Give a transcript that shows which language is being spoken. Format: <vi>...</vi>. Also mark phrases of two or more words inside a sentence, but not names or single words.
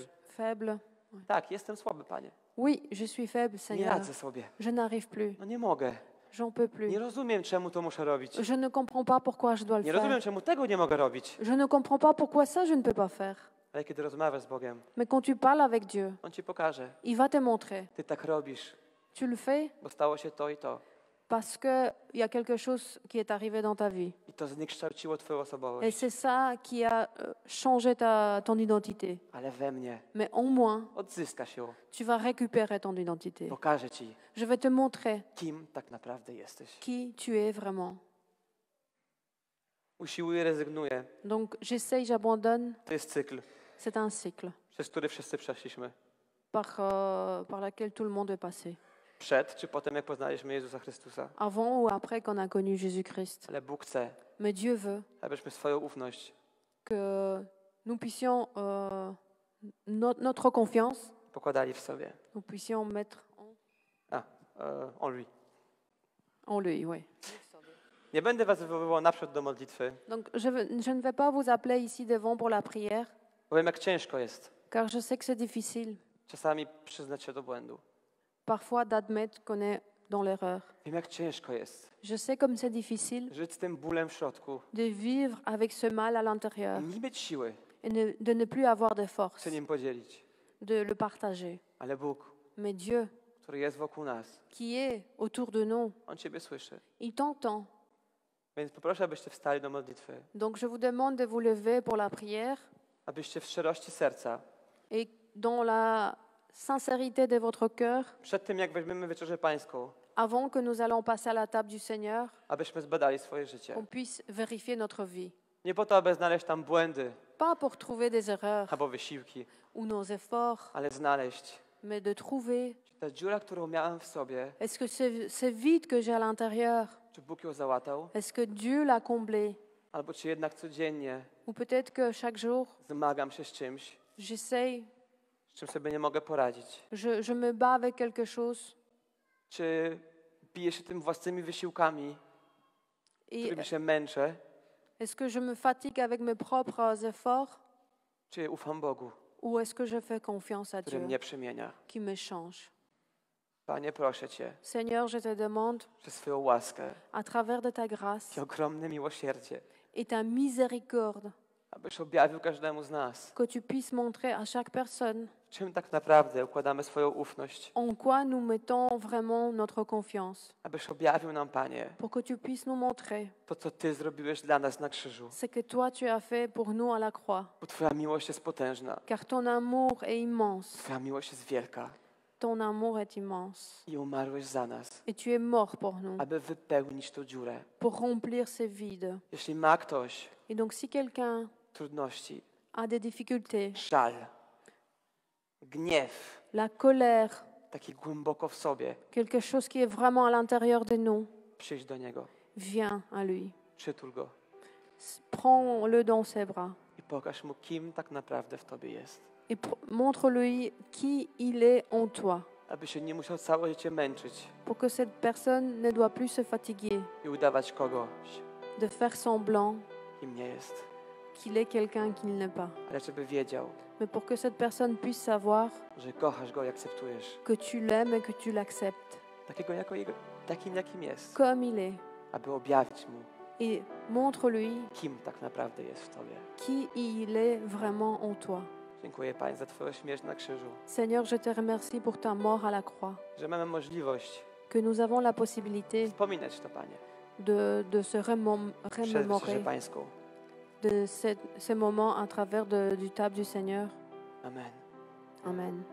<fr>faibles.</fr> <pl>Tak, jestem słaby, Panie.</pl> <fr>Oui, je suis faible,</fr> <pl>Nie</pl> <fr>Seigneur.</fr> <pl>radzę sobie.</pl> <fr>Je n'arrive plus.</fr> <pl>No nie mogę.</pl> <fr>J'en peux plus.</fr> <pl>Nie rozumiem, czemu to muszę robić.</pl> <fr>Je ne comprends pas pourquoi je dois le</fr> <pl>Nie</pl> <fr>faire.</fr> <pl>rozumiem, czemu tego nie mogę robić.</pl> <fr>Je ne comprends pas pourquoi ça, je ne peux pas faire.</fr> <pl>Ale kiedy rozmawiasz z Bogiem,</pl> <fr>Mais quand tu parles avec Dieu,</fr> <pl>On ci pokaże.</pl> <fr>il va te montrer.</fr> <pl>Ty tak robisz,</pl> <fr>Tu le fais</fr> <pl>bo stało się to i to.</pl> <fr>parce qu'il y a quelque chose qui est arrivé dans ta vie.</fr> <pl>I to zniekształciło twoją</pl> <fr>Et</fr> <pl>osobowość.</pl> <fr>c'est ça qui a changé ton identité.</fr> <pl>Ale we mnie</pl> <fr>Mais en moi,</fr> <pl>odzyskasz ją.</pl> <fr>tu vas récupérer ton identité.</fr> <pl>Pokażę ci,</pl> <fr>Je vais te montrer</fr> <pl>kim tak naprawdę jesteś.</pl> <fr>qui tu es vraiment.</fr> <pl>Usiłuję, rezygnuję.</pl> <fr>Donc j'essaye, j'abandonne.</fr> <pl>To jest cykl,</pl> <fr>C'est un cycle</fr> <pl>przez który wszyscy przeszliśmy.</pl> <fr>par lequel tout le monde est passé.</fr> <pl>Przed czy potem, jak poznaliśmy Jezusa Chrystusa.</pl> <fr>Avant ou après qu'on a connu Jésus-Christ.</fr> <pl>Ale Bóg chce,</pl> <fr>Mais Dieu veut</fr> <pl>abyśmy swoją ufność</pl> <fr>que nous puissions, notre confiance,</fr> <pl>pokładali w sobie.</pl> <fr>nous puissions mettre On lui. en lui. Oui.</fr> <pl>Nie będę was wywoływał naprzód do modlitwy,</pl> <fr>Donc je ne vais pas vous appeler ici devant pour la prière,</fr> <pl>bo wiem, jak ciężko jest</pl> <fr>car je sais que c'est difficile</fr> <pl>czasami przyznać się do błędu.</pl> <fr>parfois d'admettre qu'on est dans l'erreur.</fr> <pl>Wiem, jak ciężko jest</pl> <fr>Je sais comme c'est difficile</fr> <pl>żyć z tym bólem w środku</pl> <fr>de vivre avec ce mal à l'intérieur</fr> <pl>i nie mieć siły</pl> <fr>et de ne plus avoir de force,</fr> <pl>się nim podzielić.</pl> <fr>de le partager.</fr> <pl>Ale Bóg,</pl> <fr>Mais Dieu,</fr> <pl>który jest wokół nas,</pl> <fr>qui est autour de nous,</fr> <pl>On Ciebie słyszy.</pl> <fr>il t'entend.</fr> <pl>Więc poproszę, abyście wstali do modlitwy,</pl> <fr>Donc je vous demande de vous lever pour la prière</fr> <pl>abyście w szczerości serca,</pl> <fr>et dans la sincérité de votre cœur,</fr> <pl>przed tym, jak weźmiemy wieczerzę pańską,</pl> <fr>avant que nous allons passer à la table du Seigneur,</fr> <pl>abyśmy zbadali swoje życie.</pl> <fr>qu'on puisse vérifier notre vie.</fr> <pl>Nie po to, aby znaleźć tam błędy</pl> <fr>Pas pour trouver des erreurs</fr> <pl>albo wysiłki,</pl> <fr>ou nos efforts,</fr> <pl>ale znaleźć,</pl> <fr>mais de trouver,</fr> <pl>czy ta dziura, którą miałem w sobie,</pl> <fr>est-ce que ce vide que j'ai à l'intérieur,</fr> <pl>czy Bóg ją załatał,</pl> <fr>est-ce que Dieu l'a comblé?</fr> <pl>albo czy jednak codziennie</pl> <fr>Ou peut-être que chaque jour,</fr> <pl>zmagam się z czymś,</pl> <fr>j'essaye,</fr> <pl>z czym sobie nie mogę poradzić.</pl> <fr>je me bats avec quelque chose.</fr> <pl>Czy biję się tym własnymi wysiłkami,</pl> <fr>Et</fr> <pl>którymi się męczę,</pl> <fr>est-ce que je me fatigue avec mes propres efforts</fr> <pl>czy ufam Bogu,</pl> <fr>ou est-ce que je fais confiance à</fr> <pl>który</pl> <fr>Dieu</fr> <pl>mnie przemienia.</pl> <fr>qui me change?</fr> <pl>Panie, proszę Cię,</pl> <fr>Seigneur, je te demande,</fr> <pl>przez swoją łaskę</pl> <fr>à travers de ta grâce</fr> <pl>i ogromne miłosierdzie,</pl> <fr>et ta miséricorde,</fr> <pl>abyś objawił każdemu z nas,</pl> <fr>que tu puisses montrer à chaque personne</fr> <pl>czym tak naprawdę układamy swoją ufność.</pl> <fr>en quoi nous mettons vraiment notre confiance.</fr> <pl>Abyś objawił nam, Panie,</pl> <fr>Pour que tu puisses nous montrer</fr> <pl>to, co Ty zrobiłeś dla nas na krzyżu.</pl> <fr>ce que toi tu as fait pour nous à la croix.</fr> <pl>Bo Twoja miłość jest potężna,</pl> <fr>Car ton amour est immense.</fr> <pl>Twoja miłość jest wielka</pl> <fr>Ton amour est immense.</fr> <pl>i umarłeś za nas,</pl> <fr>Et tu es mort pour nous,</fr> <pl>aby wypełnić tą dziurę.</pl> <fr>pour remplir ce vide.</fr> <pl>Jeśli ma ktoś</pl> <fr>Et donc si quelqu'un</fr> <pl>trudności,</pl> <fr>a des difficultés,</fr> <pl>żal, gniew,</pl> <fr>la colère,</fr> <pl>taki głęboko w sobie,</pl> <fr>quelque chose qui est vraiment à l'intérieur de nous,</fr> <pl>przyjdź do Niego,</pl> <fr>viens à lui.</fr> <pl>przytul Go</pl> <fr>Prends-le dans ses bras</fr> <pl>i pokaż Mu, kim tak naprawdę w Tobie jest.</pl> <fr>et montre-lui qui il est en toi,</fr> <pl>Aby się nie musiał całe życie męczyć</pl> <fr>pour que cette personne ne doit plus se fatiguer</fr> <pl>i udawać kogoś,</pl> <fr>de faire semblant</fr> <pl>kim nie jest,</pl> <fr>qu'il est quelqu'un qu'il n'est pas,</fr> <pl>ale żeby wiedział,</pl> <fr>mais pour que cette personne puisse savoir</fr> <pl>że kochasz Go i akceptujesz,</pl> <fr>que tu l'aimes et que tu l'acceptes</fr> <pl>takim jakim jest,</pl> <fr>comme il est.</fr> <pl>aby objawić Mu,</pl> <fr>Et montre-lui</fr> <pl>kim tak naprawdę jest w Tobie.</pl> <fr>qui il est vraiment en toi.</fr> <pl>Dziękuję, Panie, za Twoją śmierć na krzyżu,</pl> <fr>Seigneur, je te remercie pour ta mort à la croix,</fr> <pl>że mamy możliwość</pl> <fr>que nous avons la possibilité</fr> <pl>wspominać to, Panie,</pl> <fr>de se</fr> <pl>przed wieczerzę</pl> <fr>remémorer</fr> <pl>pańską.</pl> <fr>de ces moments à travers du table du Seigneur.</fr> <pl>Amen.</pl> <fr>Amen.</fr>